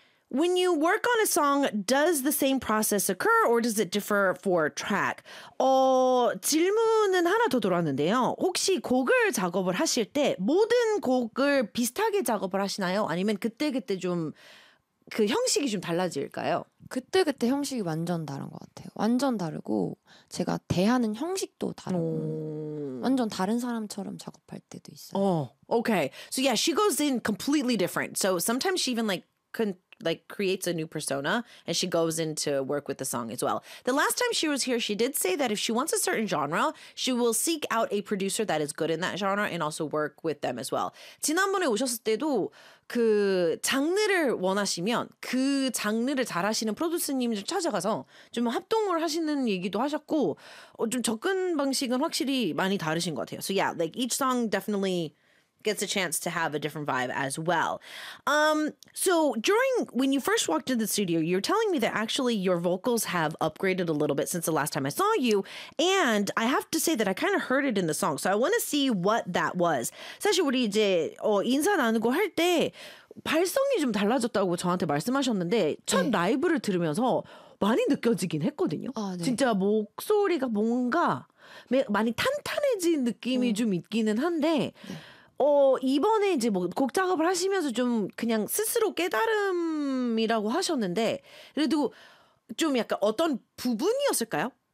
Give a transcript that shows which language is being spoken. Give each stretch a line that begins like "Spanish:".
English: When you work on a song, does the same process occur or does it differ for track?
Korean: 질문은 하나 더 들어왔는데요. 혹시 곡을 작업을 하실 때 모든 곡을 비슷하게 작업을 하시나요? 아니면 그때그때 좀그 형식이 좀 달라질까요? 그때그때 형식이 완전 다른 것 같아요. 완전 다르고, 제가 대하는 형식도 다르고, 완전 다른 사람처럼 작업할 때도 있어요.
English: Okay. So yeah, she goes in completely different. So sometimes she even creates a new persona and she goes in to work with the song as well. The last time she was here, she did say that if she wants a certain genre, she will seek out a producer that is good in that genre and also work with them as well.
Korean: 지난번에 오셨을 때도 그 장르를 원하시면 그 장르를 잘하시는 프로듀스님을 찾아가서 좀 합동을 하시는 얘기도 하셨고, 좀 접근 방식은 확실히 많이 다르신 것 같아요.
English: So yeah, like each song definitely gets a chance to have a different vibe as well. So during when you first walked into the studio, you're telling me that actually your vocals have upgraded a little bit since the last time I saw you. And I have to say that I kind of heard it in the song. So I want to see what that was.
Korean: 사실 우리 이제 인사 나누고 할때 발성이 좀 달라졌다고 저한테 말씀하셨는데 첫 네. 라이브를 들으면서 많이 느껴지긴 했거든요. 아, 네. 진짜 목소리가 뭔가 많이 탄탄해진 느낌이 좀 있기는 한데 이번에 이제 뭐곡 작업을 하시면서 좀 그냥 스스로 깨달음이라고 하셨는데 그래도 좀 약간 어떤 부분이었을까요?